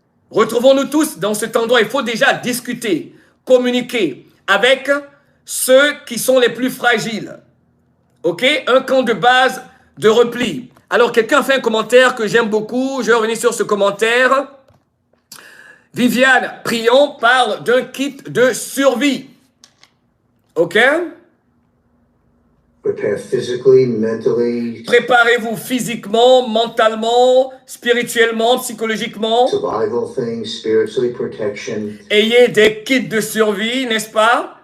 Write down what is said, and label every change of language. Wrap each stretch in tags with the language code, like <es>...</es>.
<fr>Retrouvons-nous tous dans cet endroit. Il faut déjà discuter, communiquer avec ceux qui sont les plus fragiles. OK? Un camp de base de repli. Alors, quelqu'un fait un commentaire que j'aime beaucoup. Je vais revenir sur ce commentaire. Viviane Prion parle d'un kit de survie. OK?</fr> <en>Prepare physically, mentally.</en> <fr>Préparez-vous physiquement, mentalement, spirituellement, psychologiquement.</fr> <en>Survival things, spiritually, protection.</en> <fr>Ayez des kits de survie, n'est-ce pas?</fr>